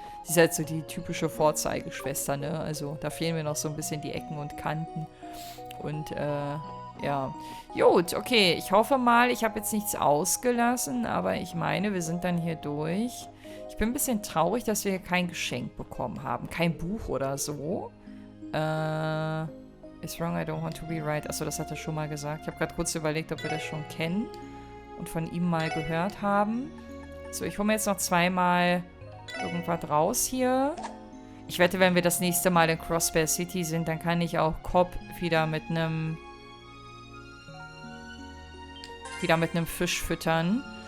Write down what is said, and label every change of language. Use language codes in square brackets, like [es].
[de] Die ist halt so die typische Vorzeigeschwester, ne? Also da fehlen mir noch so ein bisschen die Ecken und Kanten. Und, ja. Gut, okay. Ich hoffe mal, ich habe jetzt nichts ausgelassen, aber ich meine, wir sind dann hier durch. Ich bin ein bisschen traurig, dass wir hier kein Geschenk bekommen haben. Kein Buch oder so. [en] It's wrong, I don't want to be right. [de] Achso, das hat er schon mal gesagt. Ich habe gerade kurz überlegt, ob wir das schon kennen und von ihm mal gehört haben. So, ich hole mir jetzt noch zweimal Irgendwas raus hier. Ich wette, wenn wir das nächste Mal in Crossbear City sind, dann kann ich auch Cobb wieder mit einem Fisch füttern.